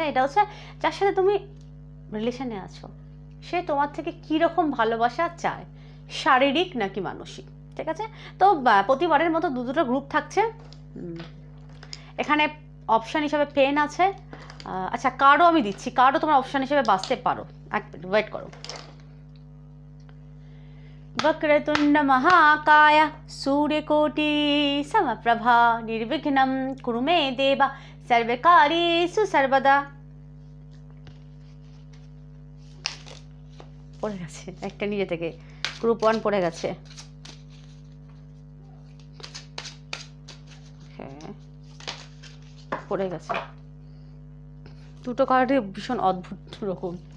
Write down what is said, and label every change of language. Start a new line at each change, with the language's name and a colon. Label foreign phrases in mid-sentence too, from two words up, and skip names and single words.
Bangla: এটা হচ্ছে যার সাথে তুমি রিলেশনে আছো, সে তোমার থেকে কীরকম ভালোবাসা চায়, শারীরিক নাকি মানসিক, ঠিক আছে? তো প্রতিবারের মতো দুটো গ্রুপ থাকছে এখানে। অপশান হিসাবে পেন আছে, আচ্ছা কার্ডও আমি দিচ্ছি, কার্ডও তোমার অপশান হিসেবে বাঁচতে পারো। এক মিনিট ওয়েট করো।
Sanskrit: वक्रतुंड महाकाय सूर्यकोटि समप्रभा निर्विघ्नं कुरु मे देव सर्वकार्येषु सर्वदा।
Bangla: পড়ে গেছে একটা নিজে থেকে, গ্রুপ 1 পড়ে গেছে। পড়ে গেছে দুটো কার্ডই ভীষণ অদ্ভুত রকম।